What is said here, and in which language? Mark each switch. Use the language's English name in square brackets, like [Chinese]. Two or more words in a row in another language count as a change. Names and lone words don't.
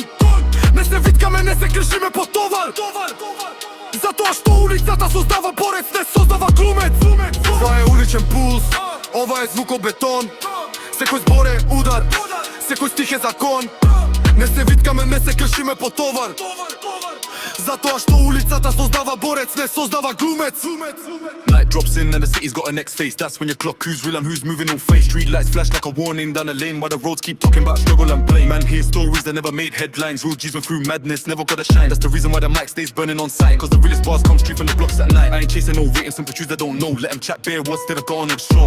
[Macedonian] Не се виткаме, не се кршиме по товар, затоа што улицата создава борец, не создава глумец. Ова е уличен пулс, ова е звукобетон. Секој збор е удар, секој стих е закон. Не се виткаме, не се кршиме по товар, затоа што улицата создава борец, не создава глумец. [English] Night drops in and the city's got a next face. That's when your clock who's real and who's moving on face. Street lights flash like a warning down the lane, while the roads keep talking about struggle and blame. Man hear stories that never made headlines. Real G's went through madness, never got a shine. That's the reason why the mic stays burning on sight, cause the realest bars come straight from the blocks at night. I ain't chasing no ratings, simple truths they don't know. Let them chat bare words, they've gone and strong.